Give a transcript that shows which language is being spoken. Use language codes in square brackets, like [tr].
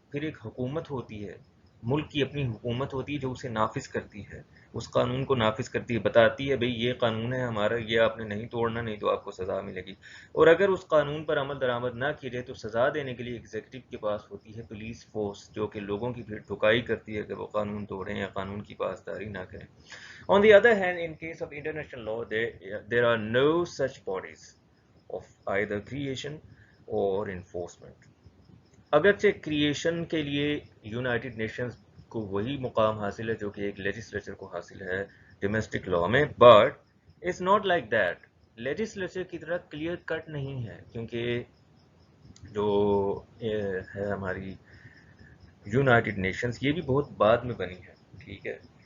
[hi] फिर एक हुकूमत होती है, मुल्क की अपनी हुकूमत होती है जो उसे नाफिज करती है, उस कानून को नाफिज करती है, बताती है भाई ये कानून है हमारा, ये आपने नहीं तोड़ना, नहीं तो आपको सज़ा मिलेगी. और अगर उस कानून पर अमल दरामद ना की जाए तो सज़ा देने के लिए एग्जीक्यूटिव के पास होती है पुलिस फोर्स, जो कि लोगों की भीड़ ठुकाई करती है कि वो कानून तोड़ें या कानून की पासदारी ना करें. [en] On the other hand, in case of international law, there are no such bodies of either creation or enforcement. [hi] अगरचे क्रिएशन के लिए यूनाइटेड नेशंस को वही मुकाम हासिल है जो कि एक लेजिस्लेचर को हासिल है डोमेस्टिक लॉ में, [en] But it's not like that. [hi] Legislature की तरह क्लियर कट नहीं है, क्योंकि जो है हमारी यूनाइटेड नेशंस, ये भी बहुत बाद में बनी है, ठीक है.